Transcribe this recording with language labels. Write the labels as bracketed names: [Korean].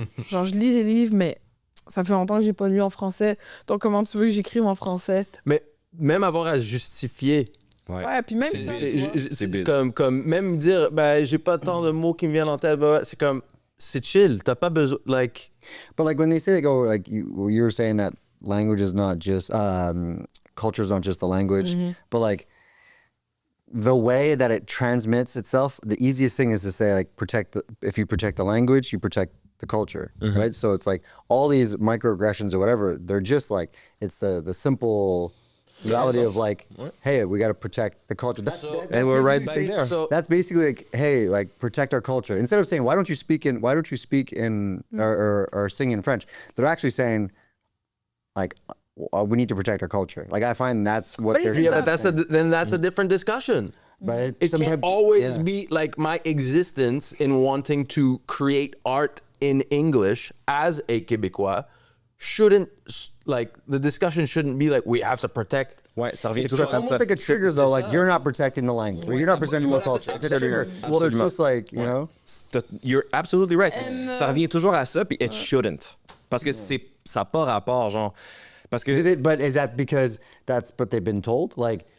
[French] Genre, je lis des livres, mais ça fait longtemps que j'ai pas lu en français. Donc, comment tu veux que j'écrive en français? mais même avoir à se justifier. Ouais, puis même ça, tu vois. c'est biz. Comme même dire, ben, j'ai pas tant de mots qui me viennent en tête, c'est comme, c'est chill, t'as pas besoin, like, [English] But like when they say like, oh, like you were saying that language is not just culture is not just the language, but like the way that it transmits itself. The easiest thing is to say like if you protect the language, you protect the culture, right? So it's like all these microaggressions or whatever. They're just like it's the simple reality of like, hey, we got to protect the culture. That's And we're right basically back there. so That's basically like, hey, like protect our culture. Instead of saying, why don't you speak in or sing in French? They're actually saying, like, we need to protect our culture. Like I find that's what they're. yeah, but that's a different discussion. But It can't always be like my existence in wanting to create art in English as a Québécois shouldn't, like, the discussion shouldn't be like, we have to protect. [French] Ouais, ça revient [English] It's [French] toujours à [English] almost [French] ça. [English] like a trigger though. Like you're not protecting the language. Or you're not protecting the culture. It's a trigger. Well, it's just like you know. You're absolutely right. [French] Ça revient toujours à ça, puis [English] it shouldn't. [French] Parce que ça n'a pas rapport, genre... Parce que... [English] But is that because that's what they've been told? Like